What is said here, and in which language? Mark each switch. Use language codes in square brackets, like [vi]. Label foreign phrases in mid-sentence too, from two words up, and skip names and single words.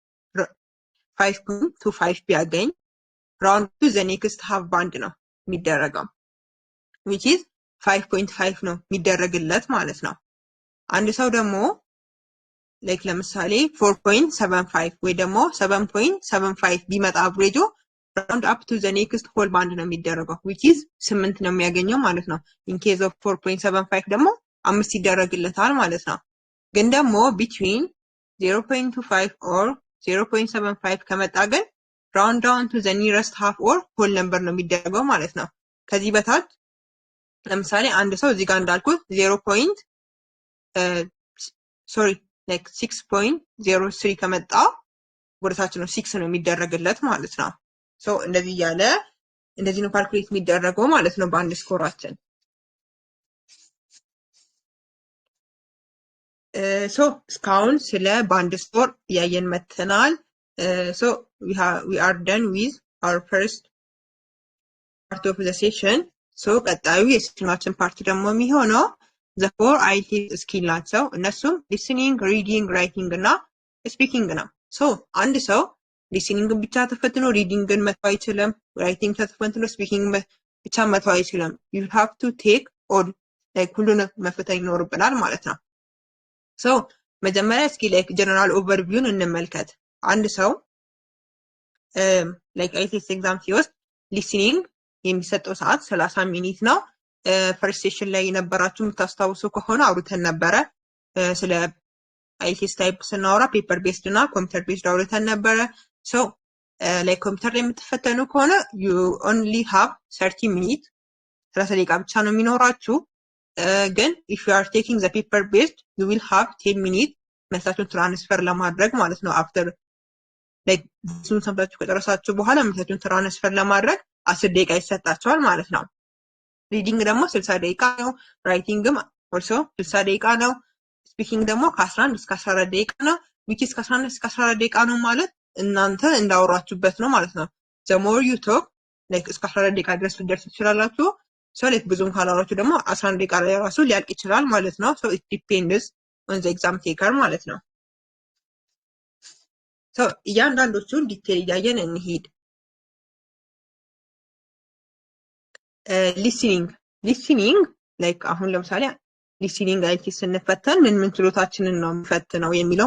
[am] 5.25 ቢያገኝ [en] round to the next half band [am] ነው የሚደረገው [en] which is [am] 5.5 ነው የሚደረግለት ማለት ነው። አንድ ሰው ደግሞ ላይክ ለምሳሌ 4.75 ወይ ደግሞ 7.75 ቢመጣ አቨሬጁ [en] round up to the next whole band [am] ነው የሚደረገው [en] which is [am] 8 ነው የሚያገኘው ማለት ነው። [en] in case of [am] 4.75 ደግሞ 5 ይደረግለታል ማለት ነው። ግን ደግሞ [en] between 0.25 or 0.75 [am] ከመጣ ግን [en] round down to the nearest half or whole number [am] ነው የሚደረገው ማለት ነው። ከዚህ በታች ለምሳሌ አንድ ሰው እዚህ ጋር እንዳልኩት 6.03 ከመጣ ወደታች ነው 6 ነው የሚደረግለት ማለት ነው። ሶ እንደዚህ ያለ እንደዚህ ነው ካልኩሌት የሚደረገው ማለት ነው በአንድ ስኮራችን። ሶ እስካሁን ስለ [en] band score [am] ያየን መተናል። ሶ [en] we are done with our first part of the session. [am] ሶ ቀጣዩ የሴሽናችን ፓርት ደግሞ የሚሆነው [en] the 4 IELTS [am] ስኪል ናቸው። እነሱም [en] listening, reading, writing [am] እና speaking ነው። ሶ አንድ ሰው ሊስኒንግን ብቻ ተፈትኖ ሪዲንግን መተው አይችልም። ራይቲንግ ተፈትኖ ስፒኪንግ ብቻ መተው አይችልም። [en] you have to take all like [am] ሁሉንም መፈተን ይኖርብናል ማለት ነው። ሶ መጀመሪያ እስኪ [en] like general [am] ኦቨርቪውን እንመልከት። አንድ ሰው [en] like IELTS exam [am] ሲወስድ ሊስኒንግ የሚሰጠው ሰዓት 30 ሚኒት ነው። [en] first session [am] ላይ የነበራችሁ የምታስታውሱ ከሆነ አውርተን ነበረ ስለ [en] IELTS type [am] ስናወራ [en] paper based [am] እና [en] computer based [am] አውርተን ነበረ። [en] so like computer [am] ላይ የምትፈተኑ ከሆነ you [en] only have 30 [am] ሚኒት 30 ደቂቃ ብቻ ነው የሚኖራችሁ። ግን [en] if you are taking the paper based you will have 10 [am] ሚኒት መልሳችሁን ትራንስፈር ለማድረግ ማለት ነው። [en] after like [am] እሱን ሰምታችሁ ከጨረሳችሁ በኋላ መልሳችሁን ትራንስፈር ለማድረግ 10 ደቂቃ ይሰጣችኋል ማለት ነው። ሪዲንግ ደግሞ 60 ደቂቃ ነው። ራይቲንግም also 60 ደቂቃ ነው። ስፒኪንግ ደግሞ ከ11 እስከ 14 ደቂቃ ነው። [en] which is [am] ከ11 እስከ 14 ደቂቃ ነው ማለት እናንተ እንዳወራችሁበት ነው ማለት ነው። [en] the more you talk like [am] እስከ 14 ደቂቃ ድረስ ልደርሱ ትችላላችሁ። [en] so like [am] ብዙም ካላወራችሁ ደግሞ 11 ደቂቃ ላይ ራሱ ሊያልቅ ይችላል ማለት ነው። [en] so it depends on the exam taker [am] ማለት ነው። so እያንዳንዶቹን ዲቴል እያየን እንሂድ። [en] listening like [am] አሁን ለምሳሌ [en] listening IELTS [am] ስንፈተን ምን ችሎታችንን ነው የምንፈትነው የሚለው